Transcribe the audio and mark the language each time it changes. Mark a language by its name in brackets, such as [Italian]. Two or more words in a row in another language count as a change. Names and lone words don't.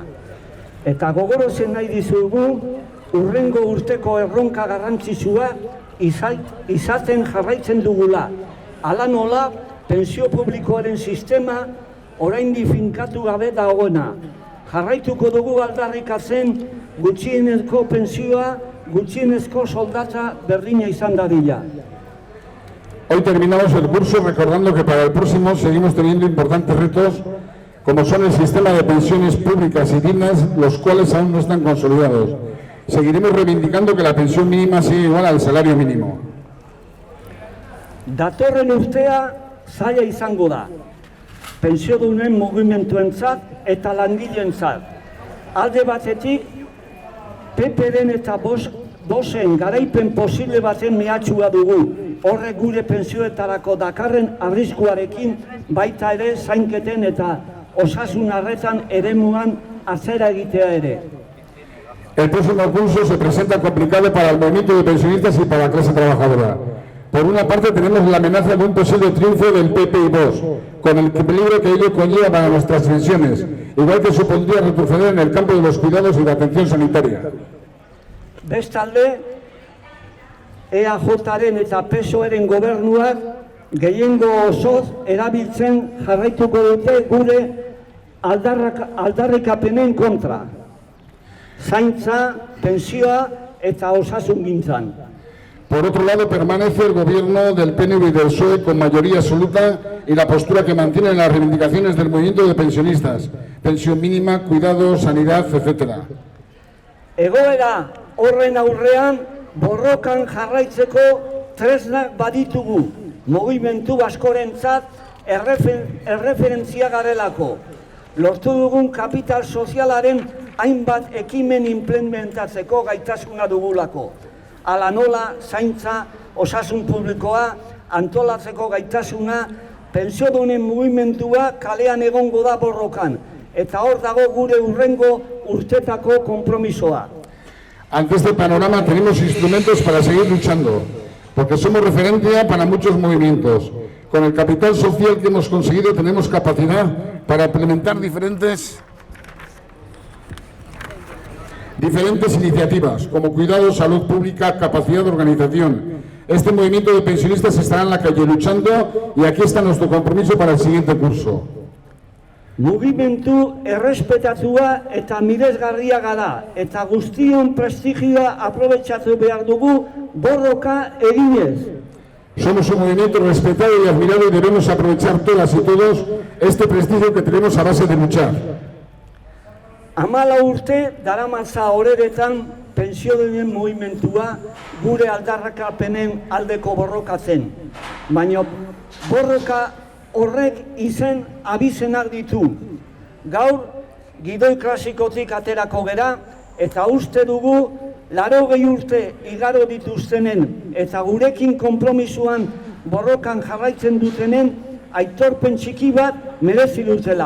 [Basque] Eta gogorozen nahi dizugu hurrengo urteko erronka garrantzitsua izaten jarraitzen dugula. Hala nola, pentsio publikoaren sistema oraindik finkatu gabe dagoena. Jarraituko dugu aldarrikatzen gutxienezko pentsioa, gutxienezko soldata berdina izan dadila. [Spanish] Hoy terminamos el curso recordando que para el próximo seguimos teniendo importantes retos como son el sistema de pensiones públicas y dignas, los cuales aún no están consolidados. Seguiremos reivindicando que la pensión mínima sea igual al salario mínimo. [Basque] Datorren urtea zaila izango da. Pentsiodunen mugimenduentzat eta langileentzat. Alde batetik, PPD-en eta Voxen garaipen posible baten mehatxua dugu. Horrek gure pentsioetarako dakarren arriskuarekin baita ere zainketen eta osasun arretan eremuan atzera egitea ere. [Spanish] El próximo curso se presenta complicado para el movimiento de pensionistas y para la clase trabajadora. Por una parte tenemos la amenaza de un posible triunfo del PP y Vox, con el peligro que ello conlleva para nuestras pensiones, igual que supondría retroceder en el campo de los cuidados y la atención sanitaria. [Basque] Bestalde, EAJaren eta PSOEren gobernuak gehiengo osoz erabiltzen jarraituko dute gure aldarrikapenen kontra. Zaintza, pentsioa eta osasungintzan. [Spanish] Por otro lado, permanece el gobierno del PNV y del PSOE con mayoría absoluta y la postura que mantienen las reivindicaciones del movimiento de pensionistas, pensión mínima, cuidados, sanidad, etc. [Basque] Egoera horren aurrean borrokan jarraitzeko tresnak baditugu, mugimendu askorentzat erreferentzia garelako. Lortu dugun kapital sozialaren hainbat ekimen implementatzeko gaitasuna dugulako. Hala nola, zaintza, osasun publikoa, antolatzeko gaitasuna, pentsiodunen mugimendua kalean egongo da borrokan. Eta hor dago gure hurrengo urtetako konpromisoa. [Spanish] Ante este panorama tenemos instrumentos para seguir luchando, porque somos referencia para muchos movimientos. Con el capital social que hemos conseguido tenemos capacidad para implementar diferentes iniciativas, como cuidado, salud pública, capacidad de organización. Este movimiento de pensionistas estará en la calle luchando y aquí está nuestro compromiso para el siguiente curso. [Basque] Mugimendu errespetatua eta miresgarria gara, eta guztion prestigioa aprobetxatu behar dugu borroka eginez. [Spanish] Somos un movimiento respetado y admirado y debemos aprovechar todas y todos este prestigio que tenemos a base de luchar. [Basque] 14 urte daramatza horeretan pentsiodunen mugimendua gure aldarrakapenen aldeko borrokatzen. Baina borroka horrek izen abizenak ditu. Gaur, gidoi klasikotik aterako gera eta uste dugu 80 urte igaro dituztenen eta gurekin konpromisuan borrokan jarraitzen dutenen aitorpen txiki bat merezi dutela.